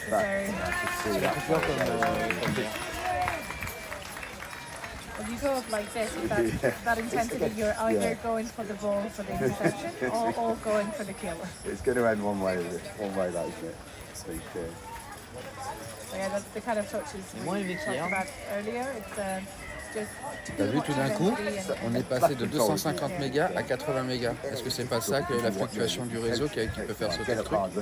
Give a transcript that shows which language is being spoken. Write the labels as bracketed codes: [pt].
[fr] C'est la coupure comme bière. [en] When you go up like this, that intensity, you're either going for the ball for the interception or going for the kill. it's going to end one way, that isn't it? I think. So yeah, that's the kind of touches we talked about earlier. It's just [fr] T'as vu tout d'un coup, on est passé de 250 mégas à 80 mégas. Est-ce que c'est pas ça que la fluctuation du réseau qui peut faire sauter le truc?